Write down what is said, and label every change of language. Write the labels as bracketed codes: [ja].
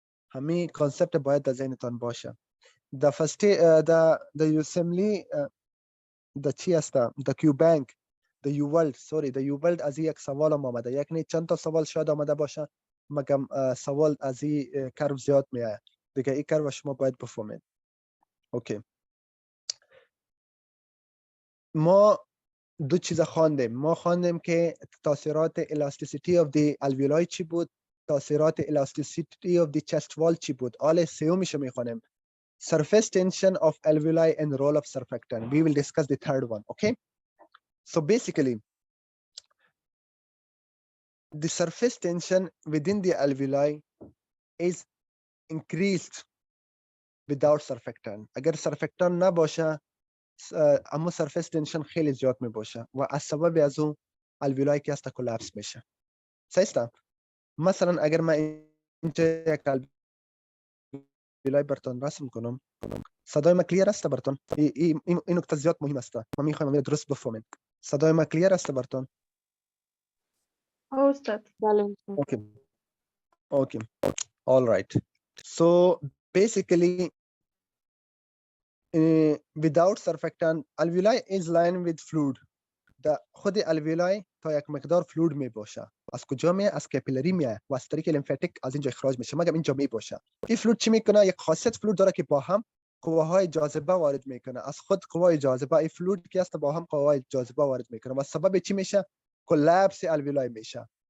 [fa] همین کانسپت باید در ذهنتان باشه. د فست د یوسملی د چی است؟ د کیو بانک، د یوولد از یک سوال آمده، یک نه چند تا سوال شاید آمده باشه، مگم سوال از این کرو زیاد میاد دیگه. این کرو شما باید بفهمید. اوکی، ما دو چیز خواندیم. ما خواندیم که تاثیرات الاستیسیتی [en] of the alveoli [fa] چی بود، تاثیرات [en] elasticity of the chest wall [fa] چی بود. حالا سومیش میخوانیم، [en] surface tension of alveoli and role of surfactant. We will discuss the third one. Okay, so basically the surface tension within the alveoli is increased without surfactant. [fa] اگر surfactant نباشه اما surface tension خیلی زیاد می باشه و از سبب از اون alveoli که است کلاپس میشه. صحیح؟ مثلا اگر من اینجا یک alveoli براتون رسم کنم، صدای ما کلیر است براتون؟ این نکته زیاد مهم است، ما میخوایم درست بفهمیم. صدای ما کلیر است براتون؟ [en] Oh, sir. Okay All right. So basically, without surfactant, alveoli is lined with fluid. [fa] خود الویولای تا یک مقدار فلوید می باشه. از کجا میه؟ از کپیلری میه و از طریق لیمفاتیک از اینجا اخراج میشه. مگم اینجا می باشه. این فلوید چی میکنه؟ یک خاصیت فلوید داره که با هم قواهای جاذبه وارد میکنه. از خود قوای جاذبه این فلوید که است با هم قوای جاذبه وارد میکنه و سبب چی میشه؟ کلپس الویولای میشه.